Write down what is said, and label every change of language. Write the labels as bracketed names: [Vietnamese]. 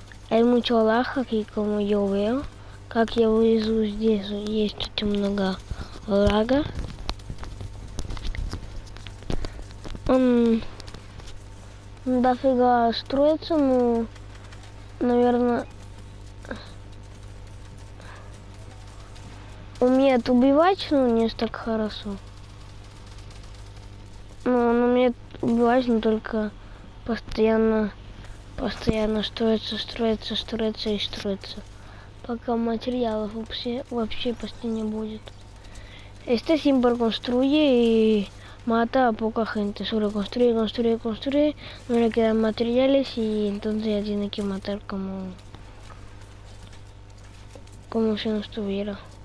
[Spanish] Hay mucho lag aquí como yo veo. [Russian] Как я вижу, здесь есть очень много лага. Он дофига строится, но, наверное, умеет убивать, но не так хорошо. Ну, он умеет убивать, но только постоянно строится и строится. Пока материалов вообще почти не будет. [Spanish] Este siempre construye y mata a poca gente. Solo construye, no le quedan materiales y entonces ya tiene que matar como si no estuviera.